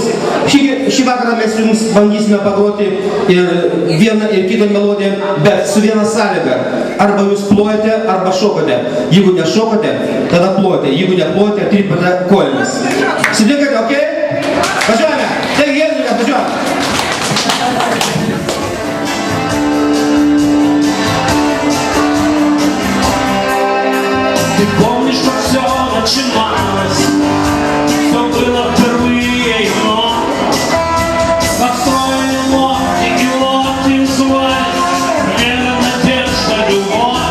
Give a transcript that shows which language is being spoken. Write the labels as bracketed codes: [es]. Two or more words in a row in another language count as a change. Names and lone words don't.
[lt] Šį vakarą mes jums bandysime pagroti ir vieną ir kitą melodiją, bet su viena sąlyga. Arba jūs plojate, arba šokate. Jeigu nešokate, tada plojate. Jeigu neplojate, trypate kojomis. Sutinkate, ok? Važiuojame. Taigi, Henrikas, važiuojame. [ru] Ты помнишь, как все начиналось, все было впервые и вновь. Построили лодки и лодки звали, вера, надежда, любовь.